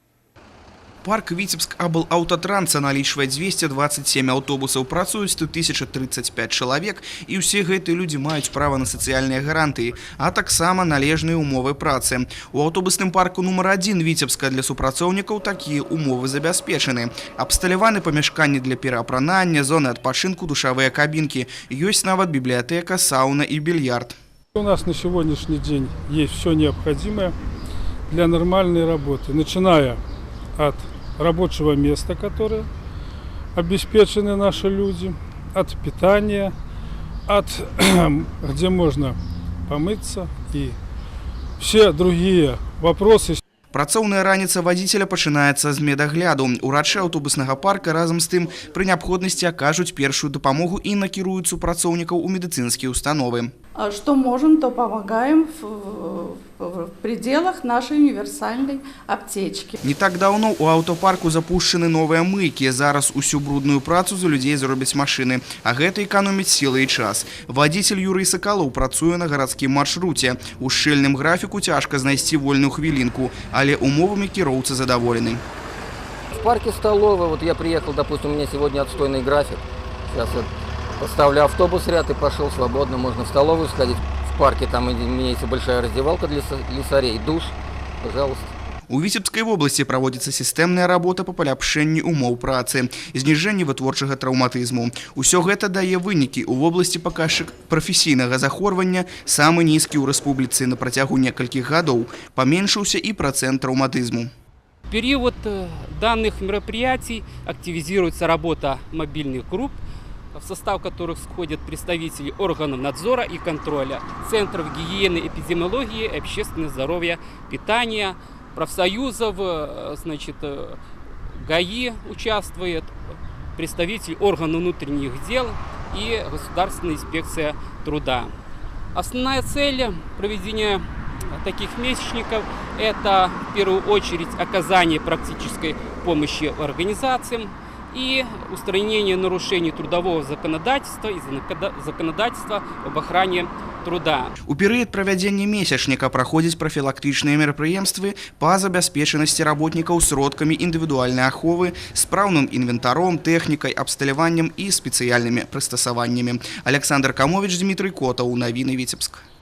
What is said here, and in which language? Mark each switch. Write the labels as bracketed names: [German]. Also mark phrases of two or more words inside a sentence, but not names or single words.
[Belarusian] Парк Витебск Аблаўтатранса налічвае 227 аўтобусаў, працуюць тут 1035 чалавек, і ўсе гэтыя людзі маюць права на сацыяльныя гарантыі, а таксама належныя умовы працы. У аўтобусным парку нумар 1 Витебска для супрацоўнікаў такія умовы забяспечаны. Абсталяваны памяшканні для пераапранання, зоны адпачынку, душавыя кабінкі. Ёсць нават бібліятэка, сауна і більярд. [Russian] У нас на сегодняшний день есть все необходимое для нормальной работы, начиная от рабочего места, которое обеспечены наши люди, от питания, от где можно помыться и все другие вопросы. [Belarusian] Працоўная раніца вадзіцеля пачынаецца з медагляду. Урачы аўтобуснага парка разам з тым пры неабходнасці акажуць першую дапамогу і накіруюць супрацоўнікаў у медыцынскія установы. [Russian] Что можем, то помогаем в пределах нашей универсальной аптечки. Не так давно [Belarusian] у аўтопарку запущены новыя мыйкі. Зараз усю брудную працу за людзей зробяць машыны, а гэта эканоміць сілы і час. Вадзіцель Юрый Сакалоў працуе на гарадскім маршруце. У шчыльным графіку цяжка знайсці вольную хвілінку, але умовамі кіроўца задаволены. [Russian] В парке столовая, вот я приехал, допустим, у меня сегодня отстойный график. Сейчас вот поставлю автобус ряд и пошел свободно, можно в столовую сходить. В парке там имеется большая раздевалка для слесарей, душ, пожалуйста. [Belarusian] У Віцебскай вобласці праводзіцца сістэмная работа па паляпшэнні умоў працы, зніжэнні вытворчага траўматызму. Усё гэта дае вынікі. У вобласці паказчык прафесійнага захворвання самы нізкі ў рэспубліцы на працягу некалькіх гадоў. Паменшыўся і працэнт траўматызму. [Russian] В период данных мероприятий активизируется работа мобильных групп, в состав которых входят представители органов надзора и контроля, центров гигиены, эпидемиологии, общественного здоровья, питания, профсоюзов, значит, ГАИ участвует, представитель органов внутренних дел и Государственная инспекция труда. Основная цель проведения таких месячников – это в первую очередь оказание практической помощи организациям и устранение нарушений трудового законодательства и законодательства об охране труда. [Belarusian] У перыяд правядзення месячніка праходзяць прафілактычныя мерапрыемствы па забяспечанасці работнікаў сродкамі індывідуальнай аховы, спраўным інвентаром, тэхнікай, абсталяваннем і спецыяльнымі прыстасаваннямі. Александр Камович, Дмітрый Котаў, навіны Віцебск.